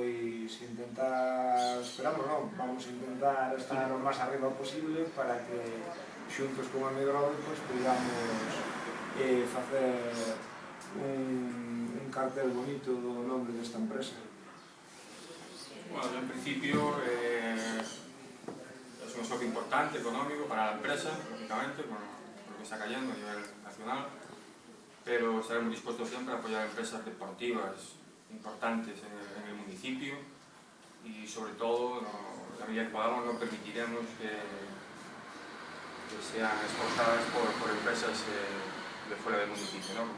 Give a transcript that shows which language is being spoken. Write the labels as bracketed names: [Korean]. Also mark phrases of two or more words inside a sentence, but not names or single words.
[Galician] vamos a intentar estar o máis arriba posible para que xuntos con a Megrove podamos facer un cartel bonito do nome desta empresa. [Spanish] Bueno, en principio es un socio importante, económico para la empresa, lógicamente, por lo que está cayendo a nivel nacional, pero estaremos dispuestos siempre a apoyar empresas deportivas importantes en el municipio y sobre todo, la medida que podamos, no permitiremos que sean exportadas por empresas de fuera del municipio, ¿no?